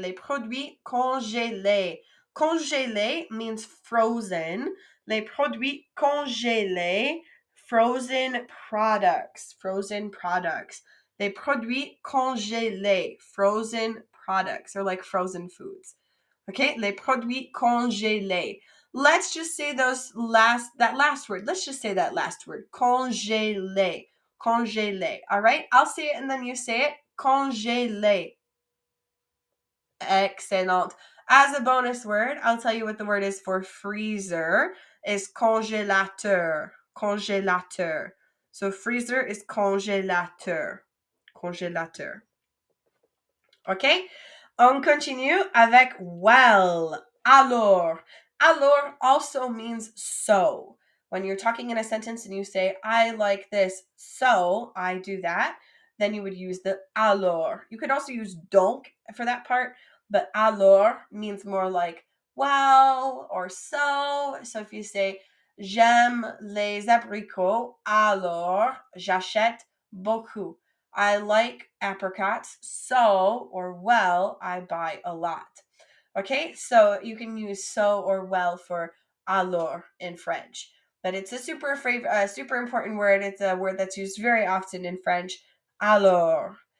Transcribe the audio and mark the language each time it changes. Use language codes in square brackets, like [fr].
[fr] Les produits congelés. [en] Congelé means frozen. [fr] Les produits congelés, [en] frozen products. Frozen products. [fr] Les produits congelés, [en] frozen products, or like frozen foods. [fr] Okay, les produits congelés. [en] Let's just say that last word. Let's just say that last word. Congelé. Congelé. All right? I'll say it and then you say it. Congelé. Excellent. As a bonus word, I'll tell you what the word is for freezer is congélateur. Congélateur. So freezer is congélateur. Congélateur. Okay? [fr] On continue avec well. Allor. [en] Allor also means so. When you're talking in a sentence and you say, I like this, so I do that, then you would use the allor. You could also use donc for that part, but allor means more like well or so. So if you say, [fr] j'aime les abricots, alors j'achète beaucoup. [en] I like apricots, so or well, I buy a lot. Okay, so you can use so or well for allor in French. But it's a super important word. It's a word that's used very often in French. Allor.